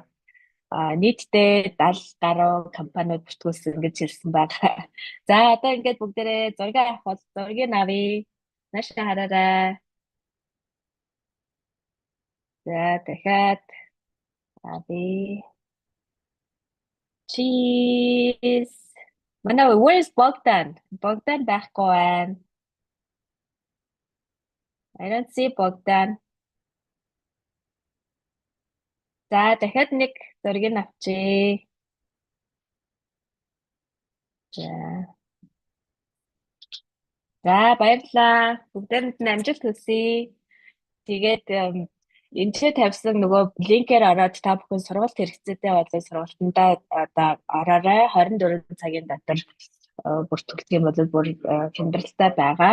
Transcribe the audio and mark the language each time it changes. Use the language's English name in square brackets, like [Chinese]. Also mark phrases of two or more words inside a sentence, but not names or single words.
[Mongolian] Нийтдээ 70 гаруй компаниуд бүртгүүлсэн гэж хэлсэн байна. За одоо ингээд бүгдээрээ зураг авах бол зургийг авъя. Наашаа хараарай. За дахиад авъя. [English] Cheese. Манай where's Bogdan? [Mongolian] Bogdan байхгүй байна. [English] I don't see Bogdan. [Mongolian] За дахиад нэг зургийг авчээ. За баярлалаа. Бүгдээрэнд нь амжилт хүсье. Тэгээд энэ тавьсан нөгөө линкээр ороод та бүхэн сургалт хэрэгцээтэй болон сургалтандаа одоо ороорой 24 цагийн дотор бүртгүүлэх юм бол бүр хямдралтай байгаа.